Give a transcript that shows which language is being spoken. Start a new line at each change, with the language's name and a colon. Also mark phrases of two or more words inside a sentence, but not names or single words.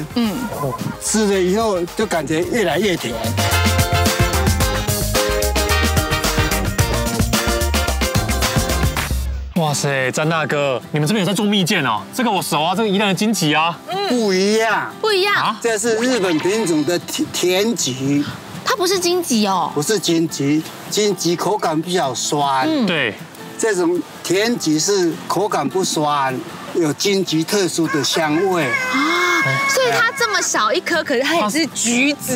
Chinese: 吃了以後就感覺越來越甜。哇塞，詹大哥，你們這邊有在種蜜餞哦？這個我熟啊，這個宜蘭的金桔啊。不一樣，不一樣。這是日本品種的甜桔。它不是金桔哦。不是金桔，金桔口感比較酸。對。這種甜桔是口感不酸，有金桔特殊的香味。所以它這麼小一顆，可是它也是橘子，